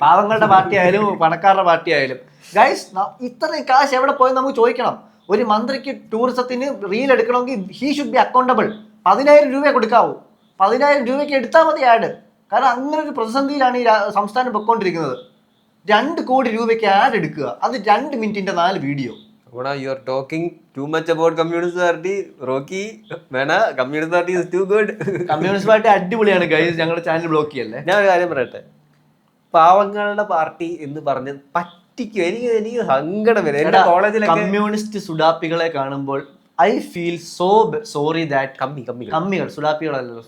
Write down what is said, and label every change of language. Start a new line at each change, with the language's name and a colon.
Malayalam: പാവങ്ങളുടെ പാർട്ടി ആയാലും പണക്കാരുടെ പാർട്ടി ആയാലും ഗൈസ്, ഇത്രയും കാശ് എവിടെ പോയി നമുക്ക് ചോദിക്കണം. ഒരു മന്ത്രിക്ക് ടൂറിസത്തിന് റീൽ എടുക്കണമെങ്കിൽ ഹീ ഷുഡ് ബി അക്കൗണ്ടബിൾ. 10000 രൂപ കൊടുക്കാവൂ. 10000 രൂപയ്ക്ക് എടുത്താൽ മതി ആഡ്. കാരണം അങ്ങനെ ഒരു പ്രതിസന്ധിയിലാണ് ഈ സംസ്ഥാനം പൊയ്ക്കൊണ്ടിരിക്കുന്നത്. 2 കോടി രൂപയ്ക്ക് ആഡ് എടുക്കുക, അത് 2 മിനിറ്റിന്റെ 4 video.
English: You are talking too much about communist party, Rocky. Communist party is too good.
Malayalam: Communist party അടിപൊളിയാണ് ഗൈസ്, ഞങ്ങളുടെ ചാനൽ ബ്ലോക്ക് ചെയ്യല്ലേ. ഞാൻ ഒരു കാര്യം പറയട്ടെ, പാവങ്ങളുടെ പാർട്ടി എന്ന് പറഞ്ഞ് പറ്റിക്കും. എനിക്ക് സങ്കടം വരും. എന്റെ കോളേജിലൊക്കെ കമ്മ്യൂണിസ്റ്റ് സുഡാപ്പികളെ കാണുമ്പോൾ I feel so sorry that കമ്മികൾ സുഡാപ്പികളല്ലല്ലോ.